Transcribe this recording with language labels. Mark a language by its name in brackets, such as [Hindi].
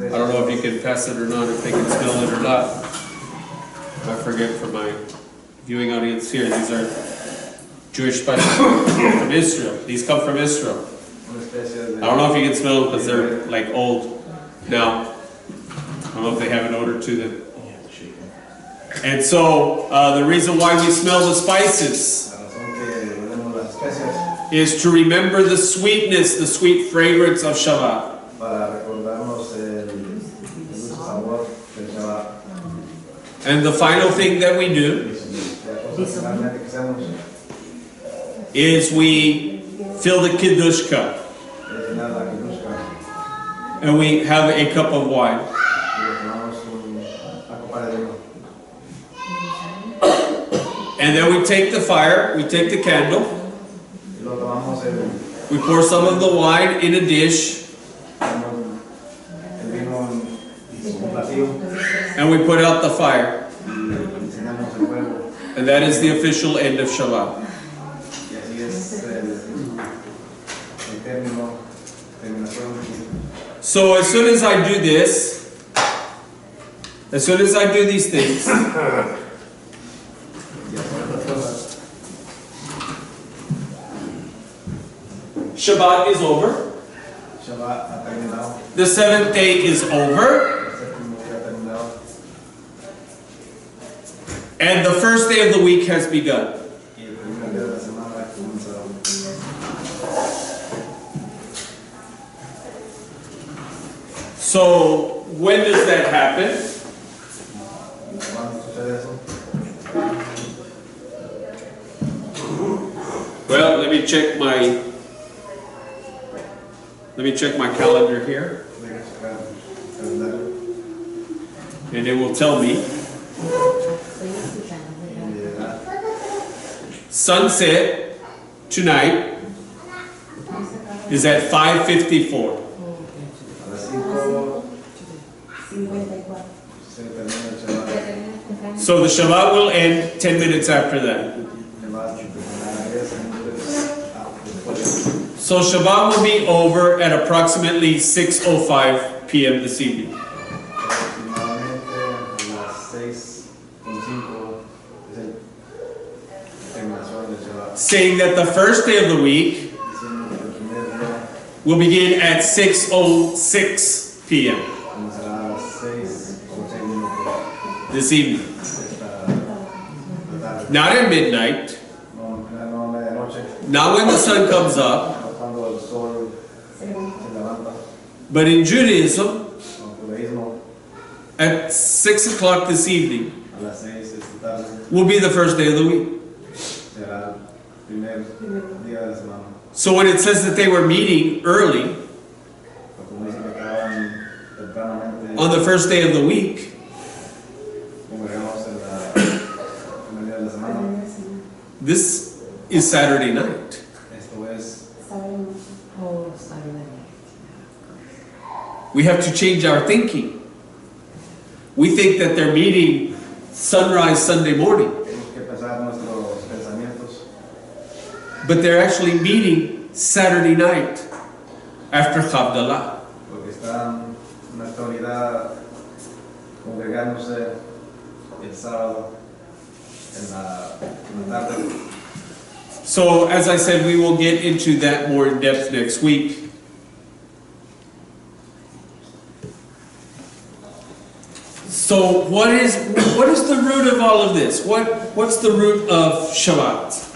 [English] I don't know if you can pass it or not, if they can smell it or not. I forget for my viewing audience here. These are Jewish spices from Israel. These come from Israel. [Spanish] Una especie de... [English] I don't know if you can smell them because they're like old now. I don't know if they have an odor to them. And so the reason why we smell the spices [Spanish] La razón que olemos las especias [English] is to remember the sweetness, the sweet fragrance of Shabbat. [Spanish] para recordarnos el dulce sabor del Shabbat. [English] And the final thing that we do [Spanish] La cosa finalmente que hacemos [English] is we fill the Kiddush cup [Spanish] es llenar la kidushka [English] and we have a cup of wine. [Spanish] y le tomamos una copa de vino. [English] And then we take the fire, we take the candle, [Spanish] Y lo tomamos [English] we pour some of the wine in a dish, [Spanish] ponemos el vino en un platillo [English] and we put out the fire. [Spanish] y encendemos el fuego. [English] And that is the official end of Shabbat. [Spanish] Y así es el término, terminación. [English] So as soon as I do this, as soon as I do these things, [Spanish] Y hacer otras cosas. [English] Shabbat is over. [Spanish] Shabbat ha terminado. [English] The seventh day is over. [Spanish] El séptimo día ha terminado. [English] And the first day of the week has begun. [Spanish] Y el primer día de la semana ha comenzado. [English] So, when does that happen? [Spanish] ¿Cuándo sucede eso? [English] Well, let me check my calendar here, [Spanish] Voy a checar el calendario. [English] and it will tell me. [Spanish] Y dirá, [English] Sunset tonight is at 5:54. [Spanish] a las 5 se termina el Shabbat. [English] So the Shabbat will end 10 minutes after that. [Spanish] Shabbat terminará 10 minutos después. [English] So Shabbat will be over at approximately 6:05 p.m. this evening. [Spanish] Aproximadamente a las 6:05 es la terminación del Shabbat. [English] Saying that the first day of the week [Spanish] Diciendo que el primer día [English] will begin at 6:06 p.m. [Spanish] comenzará a las 6:06 [English] this evening. [Spanish] esta tarde. [English] Not at midnight, [Spanish] No a medianoche, [English] not when the sun comes up, [Spanish] no cuando el sol se levanta. [English] but in Judaism [Spanish] En judaísmo, [English] at 6 o'clock this evening [Spanish] a las 6 esta tarde [English] will be the first day of the week. [Spanish] será el primer día de la semana. [English] So when it says that they were meeting early [Spanish] Como dice que estaban tempranamente [English] on the first day of the week, [Spanish] congregamos en la primer día de la semana. [English] this is Saturday night. [Spanish] Esto es [English] Oh, Saturday. We have to change our thinking. We think that they're meeting sunrise Sunday morning, [Spanish] tenemos que pensar nuestros pensamientos, [English] but they're actually meeting Saturday night after Chavdalah. [Spanish] porque están en la actualidad congregándose el sábado en la tarde. [English] So, as I said, we will get into that more in depth next week. So, what is the root of all of this? What's the root of Shabbat?